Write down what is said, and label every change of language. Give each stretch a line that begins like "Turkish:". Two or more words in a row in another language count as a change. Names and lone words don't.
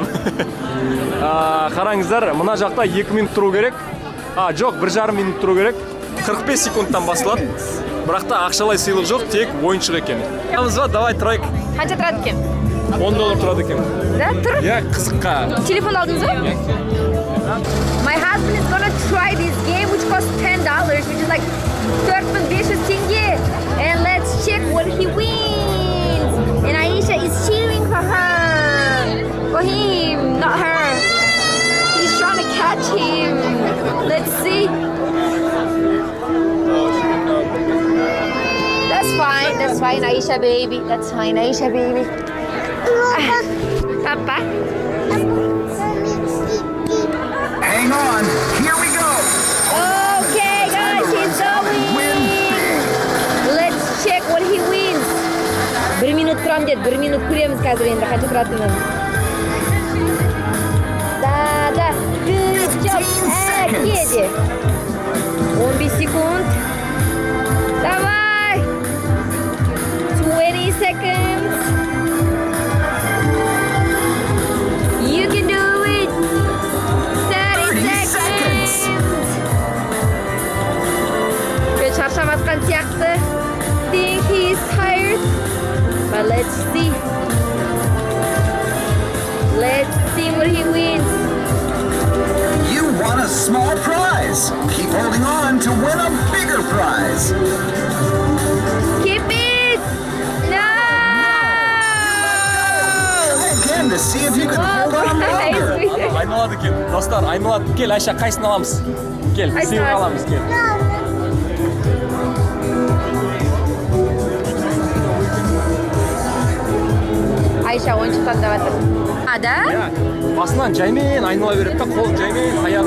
Kazakh: Қараңыздар, мына жақта 2 минут тұру керек. Жоқ, 1,5 минут тұру керек. 45 секундтан басылады. Бірақ та ақшалай сыйлық жоқ, тек ойыншық екен. Давай тұрайық. Қанша тұрады екен? $10 тұрады екен. Да, тұр. Я, қызыққа. Телефон алдыңыз ба?
English: My husband is gonna try this game which costs $10, which is like 4,500 tenge. And let's check what he wins. And Aisha is cheering for her. For him, not her. He's trying to catch him. Let's see. That's fine, Aisha baby. That's fine, Aisha baby. Papa. Hang on, here we go. Okay, guys, he's going. Let's check what he wins. 1 minut
Kazakh: тұрам деді. 1 минут көреміз қазір енді қанша тұратынын. Да. Күшті. Әкеде. 15 секунд.
English: Давай. 20 seconds. You can do it. 30 seconds.
Kazakh: Шаршамасқан сияқты.
English: Think he's tired. But let's see. Let's see what he wins. You won a small prize. Keep holding on to win a bigger prize. Keep it. No. Again to see if you can hold on longer.
Kazakh: Айналады екен. Достар, айналады. Кел, Айша, қайсысын аламыз? Кел, сыйлық аламыз, кел. Айша ойыншық таңдап жатыр. Да? Басынан жаймен айнала береді да, қолын жаймен аяғы.